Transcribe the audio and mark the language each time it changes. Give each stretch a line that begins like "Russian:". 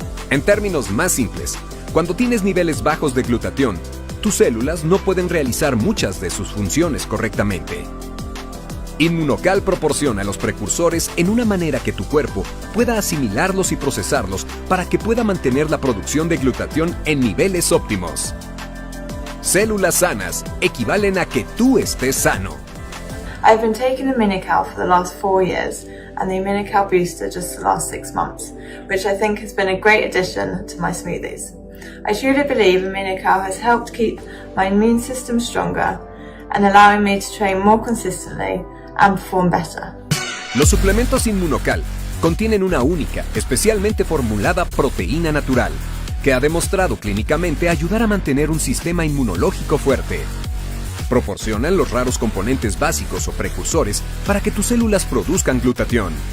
Spanish: En términos más simples, cuando tienes niveles bajos de glutatión, tus células no pueden realizar muchas de sus funciones correctamente. Inmunocal proporciona los precursores en una manera que tu cuerpo pueda asimilarlos y procesarlos para que pueda mantener la producción de glutatión en niveles óptimos. Células sanas equivalen a que tú estés sano.
English: I've been taking the Mini-Cal for the last 4 years and the Mini-Cal booster just the last 6 months, which I think has been a great addition to my smoothies. I truly believe the Mini-Cal has helped keep my immune system stronger and allowing me to train more consistently and perform better.
Spanish: Los suplementos Inmunocal contienen una única, especialmente formulada proteína natural, que ha demostrado clínicamente ayudar a mantener un sistema inmunológico fuerte. Proporcionan los raros componentes básicos o precursores para que tus células produzcan glutatión.